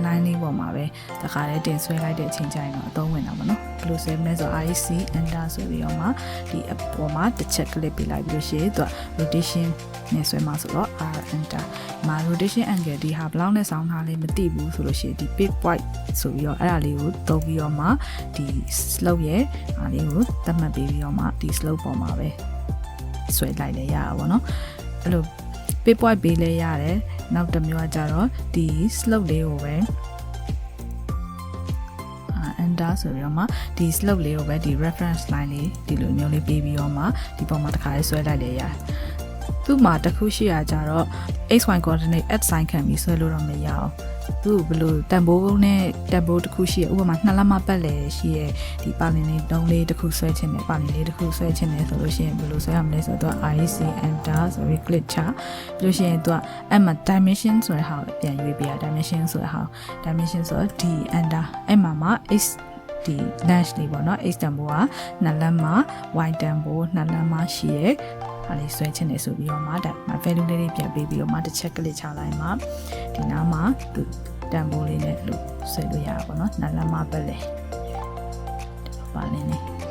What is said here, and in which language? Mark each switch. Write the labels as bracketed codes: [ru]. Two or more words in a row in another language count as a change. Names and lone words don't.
[my] line လေးပေါ်မှာပဲတခါတည်းတင်ဆွဲလိုက်တဲ့အချိန်ကျရင်တော့အသုံးဝင်တာပေါ့နော်ဘယ်လိုဆွဲမလဲဆိုတော့ [en] REC enter [my] ဆိုပြီးတော့မှဒီ အပေါ်မှာတစ်ချက် click ပေးလိုက်ပြီးလို့ရှိရင်သူက rotation နဲ့ဆွဲမှာဆိုတော့ [en] R enter [my] မှာ [en] rotation angle [my] ဒီဟာဘယ်လောက်နဲ့ဆောင်းထားလဲမသိဘူးဆိုလို့ရှိရင်ဒီ [en] pick point [my] ဆိုပြီးတော့အဲ့ဒါလေးကိုသုံးပြီးတော့မှဒီ slope ရဲ့အားလေးကိုသတ်မှတ်ပေးပြီးတော့မှဒီ slope ပေါ်မှာပဲဆွဲလိုက်လဲရတာပေါ့နော်အဲ့လို [en] pick point [my] ပေးလဲရတယ်နောက်တစ်မျိုးကကြတော့ဒီ slope လေးကိုပဲ enter ဆိုပြီးတော့မှဒီ slope လေးကိုပဲဒီ [en] reference line [my] လေးဒီလိုမျိုးလေးပေးပြီးတော့မှဒီပေါ်မှာတစ်ခါလေးဆွဲလိုက်လဲရတယ်သူ့မှာတစ်ခုရှိရကြတော့ [en] xy coordinate at sign [my] ခံပြီးဆွဲလို့တော့မရအောင် သူ့ဘယ်လိုတန်ဖိုးနဲ့တန်ဖိုးတစ်ခုရှိရဥပမာ2လက်မပတ်လဲရှိရဒီပါလင်လေးတုံးလေးတစ်ခုဆွဲချင်တယ်ပါလင်လေးတစ်ခု ဆွဲချင်တယ်ဆိုလို့ရှိရင်ဘယ်လိုဆွဲရမလဲဆိုတော့ [en] REC enter [my] ဆိုပြီး click ချပြီးလို့ရှိရင်သူကအဲ့မှာ dimension ဆိုတဲ့ဟာကိုပြန်ရွေးပြရ dimension ဆိုတဲ့ဟာ dimension ဆိုတော့ [en] D enter [my] အဲ့မှာ x ဒီ length လေးပေါ့နော် x တန်ဖိုးက2လက်မ y တန်ဖိုး2လက်မရှိရအဲ့လေးဆွဲချင်တယ်ဆိုပြီးတော့မှဒါ value လေးတွေပြန်ပေးပြီးတော့မှတစ်ချက်ကလေးချလိုက်မှဒီနားမှာသူတန်ဖိုးလေးနဲ့လို့ဆွဲလို့ရတာပေါ့နော်နှစ်လက်မပဲလေပါလင်းလေး